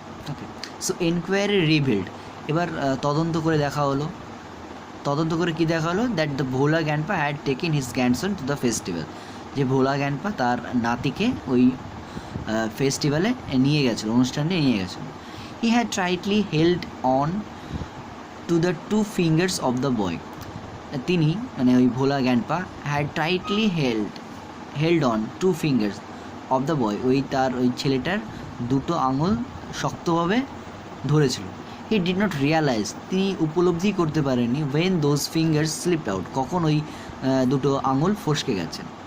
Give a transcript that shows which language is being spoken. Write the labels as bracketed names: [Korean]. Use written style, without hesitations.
[Bangla] ওকে, [English] so enquiry revealed, [Bangla] এবার তদন্ত করে দেখা হলো। তদন্ত করে কী দেখা হলো, [English] That the Bhola Gyanpa had taken his grandson to the festival. [Bangla] যে ভোলা গ্যানপা তার নাতিকে ওই ফেস্টিভ্যালে নিয়ে গেছিলো, অনুষ্ঠানে নিয়ে গেছিলো। [English] He had tightly held on to the two fingers of the boy. [Bangla] তিনি মানে ওই ভোলা গ্যানপা [English] had tightly held on to fingers of the boy, [Bangla] ওই তার ওই ছেলেটার দুটো আঙুল শক্তভাবে ধরেছিল। [English] he did not realise, [Bangla] তিনি উপলব্ধি করতে পারেননি, [English] when those fingers slipped out, [Bangla] কখন ওই দুটো আঙুল ফসকে গেছে।